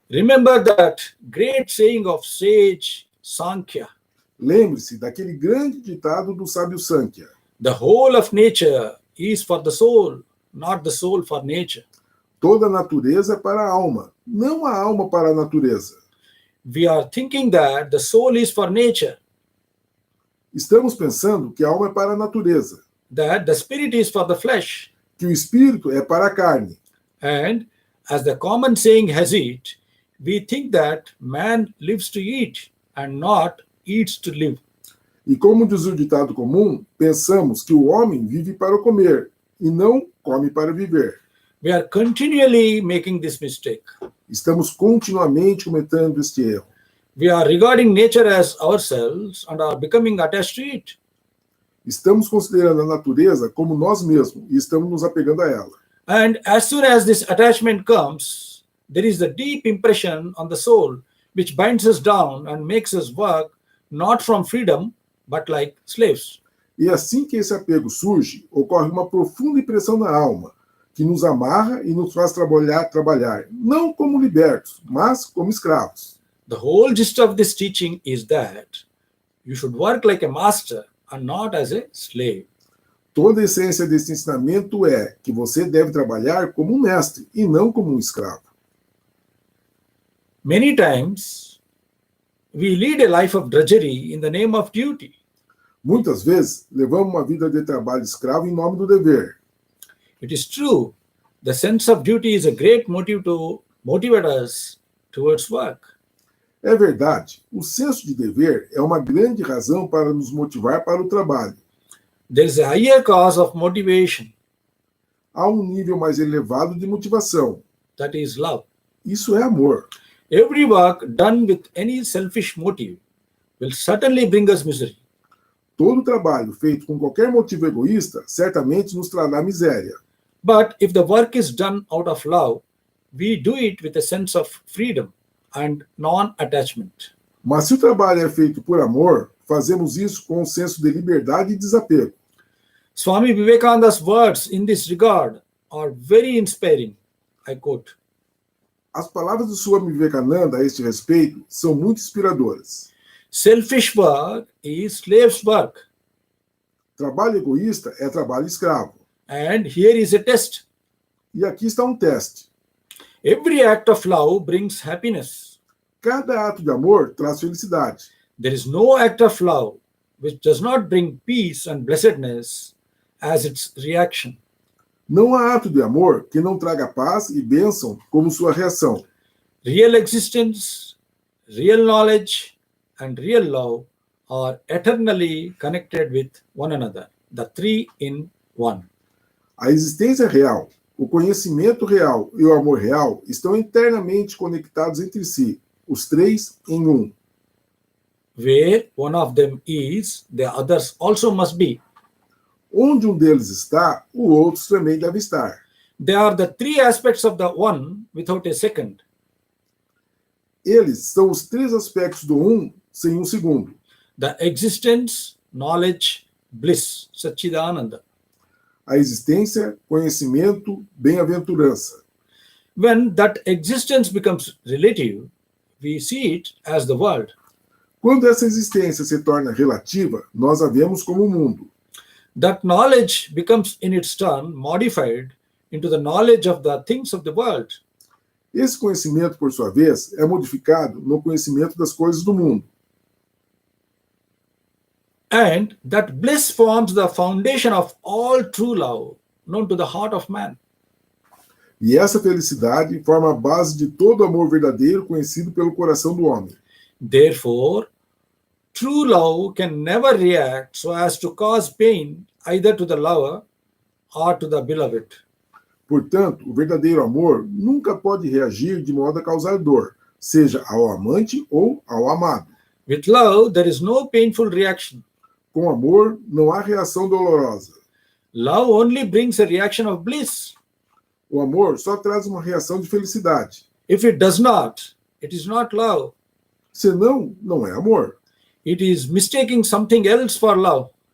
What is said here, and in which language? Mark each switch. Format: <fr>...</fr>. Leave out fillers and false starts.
<en>Remember that great saying of sage Sankhya.</en> <pt>Lembre-se daquele grande ditado do sábio Sankhya:</pt> <en>The whole of nature is for the soul, not the soul for nature.</en> <pt>Toda a natureza é para a alma, não a alma para a natureza.</pt> <en>We are thinking that the soul is for nature,</en> <pt>Estamos pensando que a alma é para a natureza,</pt> <en>that the spirit is for the flesh.</en> <pt>que o espírito é para a carne.</pt> <en>And as the common saying has it, we think that man lives to eat and not eats to live.</en> <pt>E como diz o ditado comum, pensamos que o homem vive para comer e não come para viver.</pt> <en>We are continually making this mistake.</en> <pt>Estamos continuamente cometendo este erro.</pt> <en>We are regarding nature as ourselves and are becoming attached to it.</en> <pt>Estamos considerando a natureza como nós mesmos e estamos nos apegando a ela.</pt> <en>And as soon as this attachment comes, there is a deep impression on the soul which binds us down and makes us work not from freedom but like slaves.</en> <pt>E assim que esse apego surge, ocorre uma profunda impressão na alma, que nos amarra e nos faz trabalhar, não como libertos, mas como escravos.</pt> <en>The whole gist of this teaching is that you should work like a master and not as a slave.</en> <pt>Toda a essência desse ensinamento é que você deve trabalhar como um mestre e não como um escravo.</pt> <en>Many times we lead a life of drudgery in the name of duty.</en> <pt>Muitas vezes, levamos uma vida de trabalho escravo em nome do dever.</pt> <en>It is true, the sense of duty is a great motive to motivate us towards work.</en> <pt>É verdade, o senso de dever é uma grande razão para nos motivar para o trabalho.</pt> <en>There is a higher cause of motivation,</en> <pt>Há um nível mais elevado de motivação.</pt> <en>that is love.</en> <pt>Isso é amor.</pt> <en>Every work done with any selfish motive will certainly bring us misery.</en> <pt>Todo trabalho feito com qualquer motivo egoísta certamente nos trará miséria.</pt> <en>But if the work is done out of love, we do it with a sense of freedom and non-attachment.</en> <pt>Mas se o trabalho é feito por amor, fazemos isso com um senso de liberdade e desapego.</pt> <en>Swami Vivekananda's words in this regard are very inspiring. I quote,</en> <pt>As palavras do Swami Vivekananda a este respeito são muito inspiradoras.</pt> <en>selfish work is slave's work.</en> <pt>Trabalho egoísta é trabalho escravo.</pt> <en>And here is a test.</en> <pt>E aqui está um teste.</pt> <en>Every act of love brings happiness.</en> <pt>Cada ato de amor traz felicidade.</pt> <en>There is no act of love which does not bring peace and blessedness as its reaction.</en> <pt>Não há ato de amor que não traga paz e bênção como sua reação.</pt> <en>Real existence, real knowledge, and real love are eternally connected with one another, the three in one.</en> <pt>A existência real, o conhecimento real e o amor real estão internamente conectados entre si, os três em um.</pt> <en>Where one of them is, the others also must be.</en> <pt>Onde um deles está, o outro também deve estar.</pt> <en>They are the three aspects of the one without a second.</en> <pt>Eles são os três aspectos do um sem um segundo.</pt> <en>The existence, knowledge, bliss, Satchidananda.</en> <pt>A existência, conhecimento, bem-aventurança.</pt> <en>When that existence becomes relative, we see it as the world.</en> <pt>Quando essa existência se torna relativa, nós a vemos como o mundo.</pt> <en>That knowledge becomes in its turn modified into the knowledge of the things of the world.</en> <pt>Esse conhecimento, por sua vez, é modificado no conhecimento das coisas do mundo.</pt> <en>And that bliss forms the foundation of all true love known to the heart of man.</en> <pt>E essa felicidade forma a base de todo amor verdadeiro conhecido pelo coração do homem.</pt> <en>Therefore, true love can never react so as to cause pain either to the lover or to the beloved.</en> <pt>Portanto, o verdadeiro amor nunca pode reagir de modo a causar dor, seja ao amante ou ao amado.</pt> <en>With love, there is no painful reaction.</en> <pt>Com amor, não há reação dolorosa.</pt> <en>Love only brings a reaction of bliss.</en> <pt>O amor só traz uma reação de felicidade.</pt> <en>If it does not, it is not love.</en> <pt>Senão, não é amor.</pt> <en>It is mistaking something else for love.</en>